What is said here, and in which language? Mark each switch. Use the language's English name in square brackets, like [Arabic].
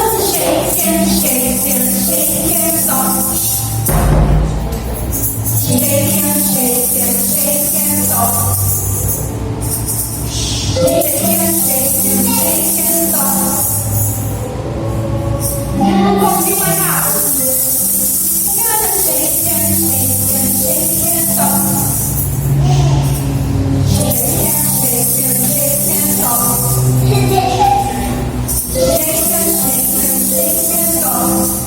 [English] Shake and shake and shake and stop. Shake and shake and shake and stop. Shake and shake and shake and stop. [Portuguese] Um pouquinho mais rápido. [English] Shake and shake and shake and stop. Shake and shake and shake and stop. Shake and shake and shake and stop.